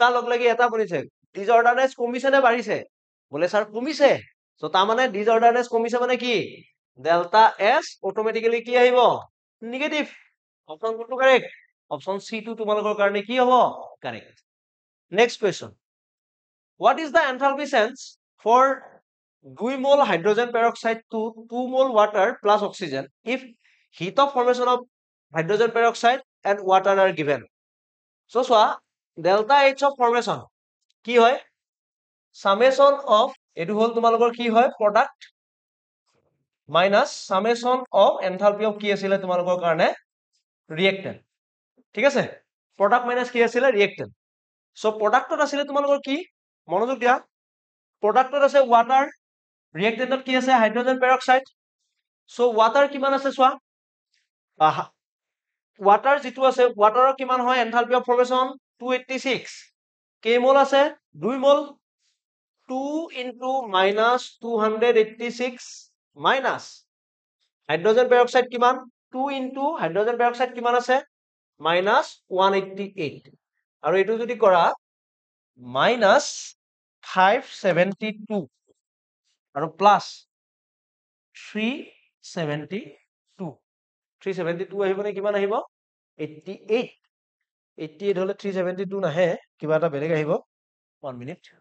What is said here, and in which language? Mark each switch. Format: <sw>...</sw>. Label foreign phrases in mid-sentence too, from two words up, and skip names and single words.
<as>লগ লাগি এটা বনিছে ডিসঅৰ্ডাৰনেস কমিছে নে বাঢ়িছে বলে স্যাৰ কমিছে সো তাৰ মানে ডিসঅৰ্ডাৰনেস কমিছে মানে কি</as> <en>delta S</en> <as>অটোমেটিক্যালি কি আহিব</as> <en>negative option</en> <as>কোনটো</as> <en>correct option C টু</en> <as>তোমালোকৰ কাৰণে কি হ'ব</as> <en>correct next question what is the enthalpy change for 2 mole hydrogen peroxide to 2 mole water plus oxygen if heat of formation of hydrogen peroxide and water are given so চোৱা delta h of formation</en> <as>কি হয়</as> <en>summation of</en> <as>এটো হল তোমালোকৰ কি হয়</as> <en>product minus summation of enthalpy of</en> <as>কি আছিলে তোমালোকৰ কাৰণে reactant ঠিক আছে</as> <en>product minus</en> <as>কি আছিলে</as> <en>reactant so</en> <as>productত আছিলে তোমালোকৰ কি মনোযোগ দিয়া productত আছে water reactantত কি আছে</as> <en>hydrogen peroxide so water</en> <as>কিমান আছে চোৱা water যেটো আছে waterৰ কিমান হয়</as> <en>enthalpy of formation</en> <as>286 কেই মোল আছে 2 মোল</as> <en>2 into minus 286 minus hydrogen peroxide</en> <as>কিমান</as> <en>2 into hydrogen peroxide</en> <as>কিমান আছে</as> <en>minus 188</en> <as>আৰু এটো যদি কৰা minus 572 আৰু প্লাস 372 372 আহিব নে কিমান আহিব 88 88 হলে 372 নাহে কিবা এটা বেলেগ আহিব 1 মিনিট</as>